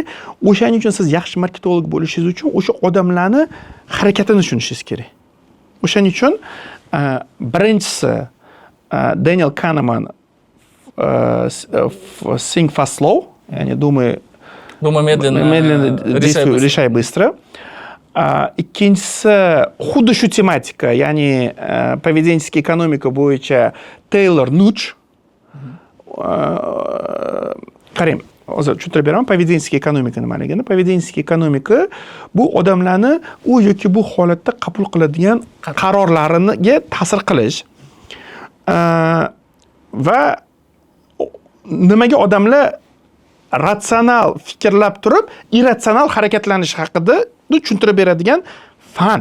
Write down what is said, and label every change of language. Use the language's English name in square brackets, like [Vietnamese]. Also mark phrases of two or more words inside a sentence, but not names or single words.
[Uzbek] O'shaning uchun siz yaxshi marketolog bo'lishingiz uchun o'sha odamlarni harakatini tushunishingiz kerak. O'shaning uchun birinchisi Daniel Kahneman Think Fast Slow, [Russian] ya'ni думай медленно, решай быстро. [Uzbek] Ikkinchisi xuddi shu tematika, ya'ni [Russian] поведенческий экономика [Uzbek] bo'yicha Taylor Nuch. Qarang, hozir tushuntirib beraman, [Russian] поведенческий экономика [Uzbek] nimaligini. [Russian] Поведенческий экономика [Uzbek] bu odamlarni u yoki bu holatda qabul qiladigan qarorlariga ta'sir qilish va nimaga odamlar ratsional fikrlab turib, irratsional harakatlanish haqida tushuntirib beradigan fan.